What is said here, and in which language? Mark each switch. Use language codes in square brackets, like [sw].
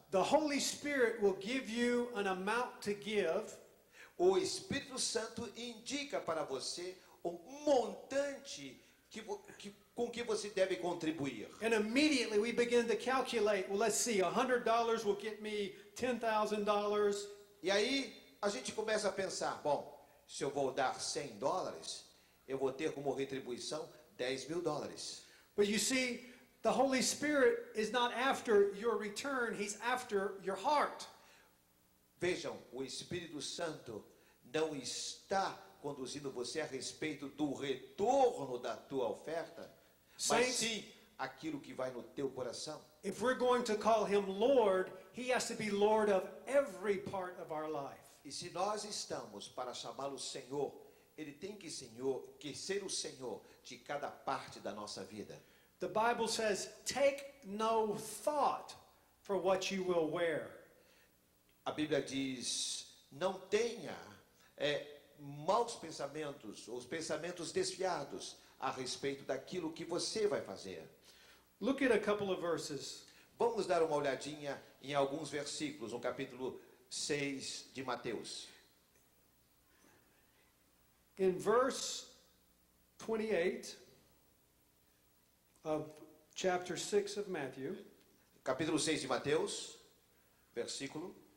[en] The Holy Spirit will give you an amount to give. [pt] O Espírito Santo indica para você montante com que você deve contribuir. [en] And immediately we begin to calculate, well, let's see, $100 will get me $10,000. [pt] E aí a gente começa a pensar, bom, se eu vou dar $100, eu vou ter como retribuição $10.000. [en] But you see, the Holy Spirit is not after your return, He's after your heart. [pt] Vejam, o Espírito Santo não está conduzindo você a respeito do retorno da tua oferta, mas sim aquilo que vai no teu coração. [en] If we're going to call Him Lord, He has to be Lord of every part of our life. [pt] E se nós estamos para chamá-lo Senhor, Ele tem que ser o Senhor de cada parte da nossa vida. [en] The Bible says, take no thought for what you will wear. [pt] A Bíblia diz, não tenha maus pensamentos, os pensamentos desviados a respeito daquilo que você vai fazer. [en] Look at a couple of verses. [pt] Vamos dar uma olhadinha em alguns versículos, no capítulo 6 de Mateus. [en] In verse 28 of chapter 6 of Matthew, [pt] Capítulo 6 de Mateus, versículo